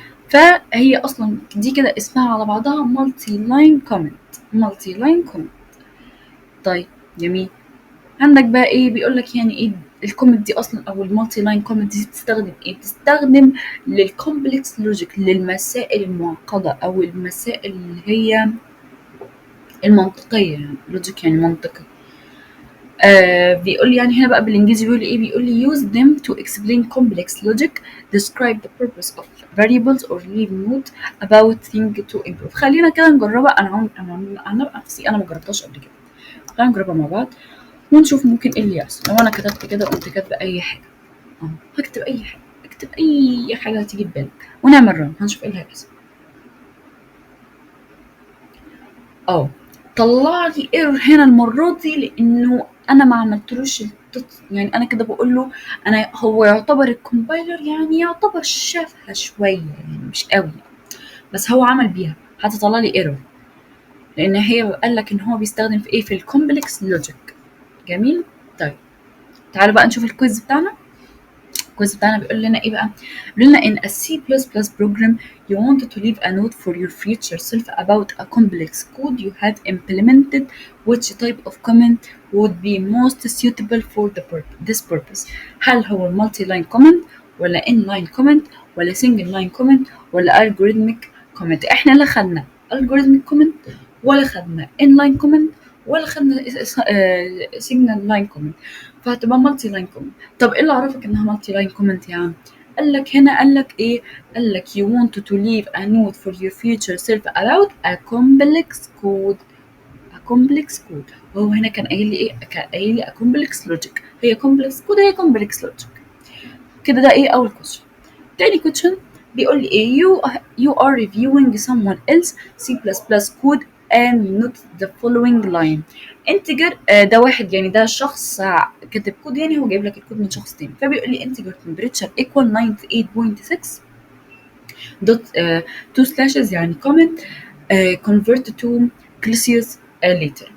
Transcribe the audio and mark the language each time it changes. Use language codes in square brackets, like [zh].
[ar] فهي اصلا دي كده اسمها على بعضها مالتي لاين كومنت. مالتي لاين كومنت. طيب جميل. عندك بقى ايه بيقول لك يعني ايه الكومنت دي اصلا او المالتي لاين كومنت دي بتستخدم ايه، بتستخدم للكومبلكس لوجيك، للمسائل المعقده او المسائل اللي هي المنطقيه. يعني لوجيك يعني منطقي. بيقول لي يعني هنا بقى بالانجليزي بيقول لي [en] ايه، بيقول لي use them to explain complex logic, describe the purpose of variables or leave note about thing to improve. [ar] خلينا كده نجربها. انا نفسي انا ما جربتهاش قبل كده. خلينا نجربها مع بعض ونشوف ممكن ايه اللي يحصل. لو انا كتبت كده وقمت كاتبه اي حاجه، هكتب اي حاجه، اكتب اي حاجه هتيجي في بالك ونعمل رن، هنشوف ايه اللي هيحصل. طلع لي ايرور هنا المره دي لانه انا ما عملتلوش يعني انا كده بقول له انا هو يعتبر الكومبايلر يعني يعتبر شافها شويه يعني مش قوي، بس هو عمل بيها هتطلع لي ايرور لان هي قال لك ان هو بيستخدم في ايه، في الكومبلكس لوجيك. جميل. طيب تعالوا بقى نشوف الكويز بتاعنا. الكويز بتاعنا بيقول لنا [en] ايه بقى، بيقول لنا in a C++ program you wanted to leave a note for your future self about a complex code you had implemented, which type of comment would be most suitable for this purpose. [ar] هل هو multi line comment ولا inline comment ولا single line comment ولا algorithmic comment؟ احنا لا خدنا algorithmic comment ولا خدنا inline comment ولا خدنا signal line comment، فهتبقى مالتي لاين كومنت. طب ايه اللي عرفك انها مالتي لاين كومنت يا عم؟ قال لك [en] هنا، قال لك ايه، قال لك you want to leave a note for your future self about a complex code. a complex code [ar] وهو هنا كان قايل لي ايه، كان قايل لي [en] a complex logic. هي complex code، هي complex logic كده. [ar] ده ايه اول question. تاني [en] question [ar] بيقول لي ايه، [en] you are reviewing someone else C++ code and not the following line. [ar] integer ده واحد يعني ده شخص كاتب كود، يعني هو جايب لك الكود من شخص تاني. فبيقول لي [en] integer temperature equal 98.6 dot 2 slashes [ar] يعني [en] comment convert to Celsius later.